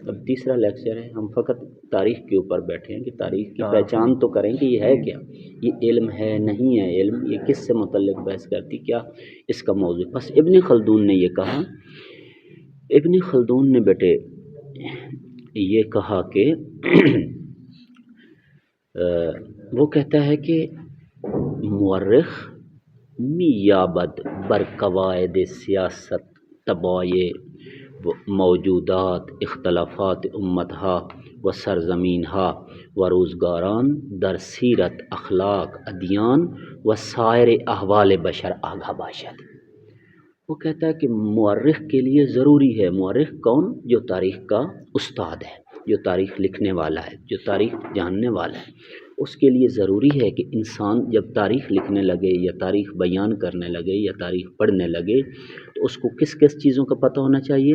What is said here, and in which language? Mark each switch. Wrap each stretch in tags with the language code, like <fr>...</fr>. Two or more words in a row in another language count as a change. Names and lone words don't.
<ur>اب تیسرا لیکچر ہے، ہم فقط تاریخ کے اوپر بیٹھے ہیں کہ تاریخ کی پہچان تو کریں کہ یہ ہے کیا، یہ علم ہے نہیں ہے علم، یہ کس سے متعلق بحث کرتی، کیا اس کا موضوع۔ بس ابن خلدون نے یہ کہا، ابن خلدون نے بیٹے یہ کہا کہ وہ کہتا ہے کہ مورخ</ur> <fa>میابد بر قواعد سیاست طبایع موجودات اختلافات امتہا و سرزمینہا و روزگاران در سیرت اخلاق ادیان و سائر احوال بشر آگاہ باشد۔</fa> <ur>وہ کہتا ہے کہ مورخ کے لیے ضروری ہے، مورخ کون؟ جو تاریخ کا استاد ہے، جو تاریخ لکھنے والا ہے، جو تاریخ جاننے والا ہے۔ اس کے لیے ضروری ہے کہ انسان جب تاریخ لکھنے لگے یا تاریخ بیان کرنے لگے یا تاریخ پڑھنے لگے، تو اس کو کس کس چیزوں کا پتہ ہونا چاہیے؟</ur>